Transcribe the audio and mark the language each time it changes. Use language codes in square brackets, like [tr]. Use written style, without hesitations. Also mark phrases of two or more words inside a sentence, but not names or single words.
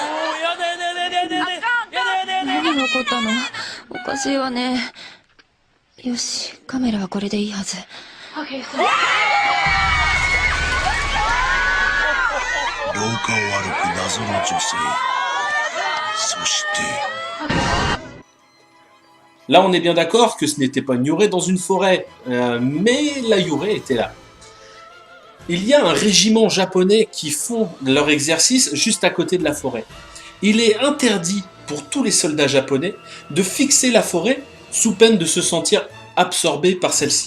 [ja] やだやだやだやだやだやだやだやだ。何が起こったの？おかしいわね。よし、カメラはこれでいいはず。廊下を歩く謎の女性。そして。 [fr] Là, on est bien d'accord que ce n'était pas une yurei dans une forêt, mais la yurei était là. Il y a un régiment japonais qui font leur exercice juste à côté de la forêt. Il est interdit pour tous les soldats japonais de fixer la forêt sous peine de se sentir absorbé par celle-ci.